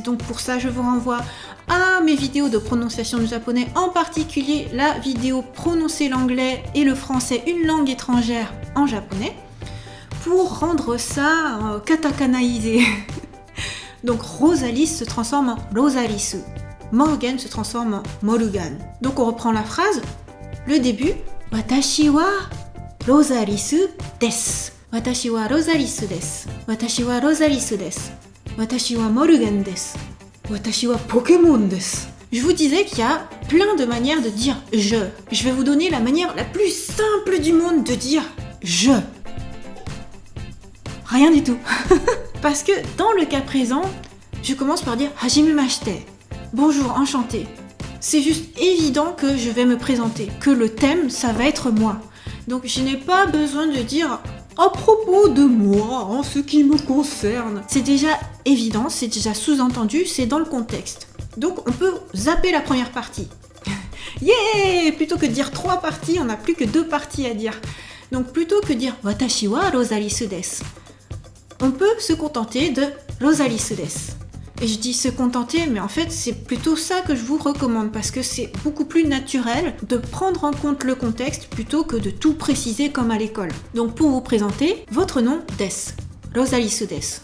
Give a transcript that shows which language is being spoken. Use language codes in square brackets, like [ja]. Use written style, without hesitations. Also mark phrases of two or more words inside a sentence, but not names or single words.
[fr] Donc pour ça, je vous renvoie à mes vidéos de prononciation du japonais, en particulier la vidéo prononcer l'anglais et le français, une langue étrangère en japonais, pour rendre ça katakanaïsé. Donc Rosalis se transforme en Rosalisu. Morgan se transforme en Morgan. Donc on reprend la phrase. Le début. [ja] 私はロザリスです. 私はロザリスです。私はロザリスです. 私はモーガンです。私はポケモンです. [fr] Je vous disais qu'il y a plein de manières de dire je. Je vais vous donner la manière la plus simple du monde de dire je. Rien du tout. Parce que dans le cas présent, je commence par dire hajimemashite. Bonjour, enchanté. C'est juste évident que je vais me présenter, que le thème, ça va être moi. Donc je n'ai pas besoin de dire à propos de moi, en ce qui me concerne. C'est déjà évident, c'est déjà sous-entendu, c'est dans le contexte. Donc on peut zapper la première partie. Yeah! Plutôt que de dire 3 parties, on n'a plus que 2 parties à dire. Donc plutôt que de dire [ja] 私はロザリスです, [fr] on peut se contenter de [ja] ロザリスです. [fr] Et je dis se contenter, mais en fait c'est plutôt ça que je vous recommande, parce que c'est beaucoup plus naturel de prendre en compte le contexte plutôt que de tout préciser comme à l'école. Donc pour vous présenter, votre nom des, [ja] ロザリスです.